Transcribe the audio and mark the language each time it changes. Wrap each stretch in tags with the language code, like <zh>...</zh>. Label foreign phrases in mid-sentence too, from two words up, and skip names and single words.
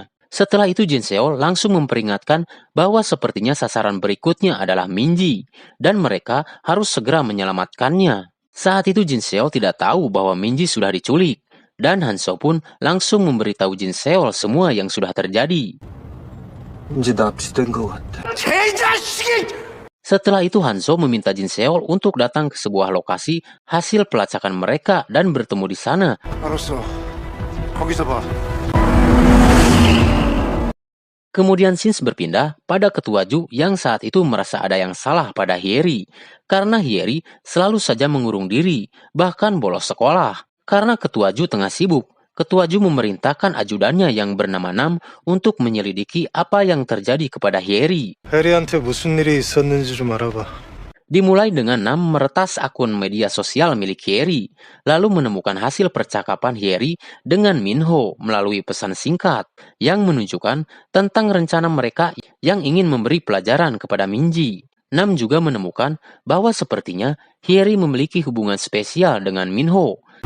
<id>Setelah itu Jin Seol langsung memperingatkan bahwa sepertinya sasaran berikutnya adalah Minji dan mereka harus segera menyelamatkannya. Saat itu Jin Seol tidak tahu bahwa Minji sudah diculik dan Hanso pun langsung memberitahu Jin Seol semua yang sudah terjadi.</id> <ko>이제 납치된 것 같아. 개자식이!</ko> <id>Setelah itu Hanso meminta Jin Seol untuk datang ke sebuah lokasi hasil pelacakan mereka dan bertemu di sana.</id> <ko>알았어. 거기서 봐.</ko> <id>Kemudian scenes berpindah pada Ketua Ju yang saat itu merasa ada yang salah pada Hyeri. Karena Hyeri selalu saja mengurung diri, bahkan bolos sekolah. Karena Ketua Ju tengah sibuk, Ketua Ju memerintahkan ajudannya yang bernama Nam untuk menyelidiki apa yang terjadi kepada Hyeri.</id> <ko>해리한테 무슨 일이 있었는지 좀 알아봐.</ko> <id>Dimulai dengan Nam meretas akun media sosial milik Hyeri, lalu menemukan hasil percakapan Hyeri dengan Minho melalui pesan singkat yang menunjukkan tentang rencana mereka yang ingin memberi pelajaran kepada Minji. Nam juga menemukan bahwa sepertinya Hyeri memiliki hubungan spesial dengan Minho.</id>